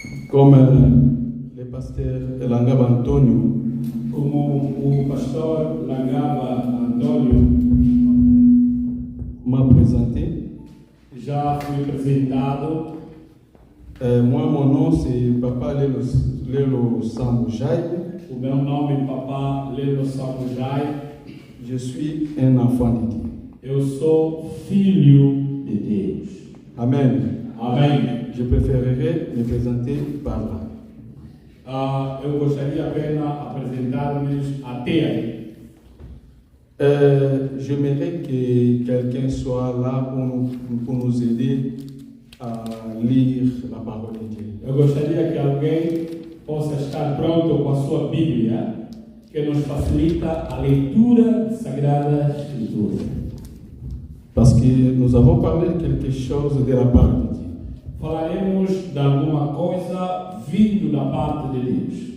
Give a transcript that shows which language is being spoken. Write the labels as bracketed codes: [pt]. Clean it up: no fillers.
[fr] Comme le pasteur Langaba Antonio, [pt] Como o pastor Langaba Antonio [fr] m'a présenté. [pt] já fui apresentado. [fr] Moi, mon nom c'est Papa Lelo Sambujai. [pt] O meu nome é Papa Lelo Sambujai. [fr] Je suis un enfant de Dieu. [pt] Eu sou filho de Deus. [fr] Amen. [pt] Amém. [fr] Je préférerais me présenter par là. [pt] Eu gostaria apenas apresentar-me até aí. [fr] J'aimerais que quelqu'un soit là pour nous aider [pt] a ler a palavra de Deus. Eu gostaria que alguém possa estar pronto com a sua Bíblia, que nos facilita a leitura da Sagrada Escritura. [fr] Parce que nous avons parlé de quelque chose de la part de Dieu. [pt] Falaremos de alguma coisa vindo da parte de Deus.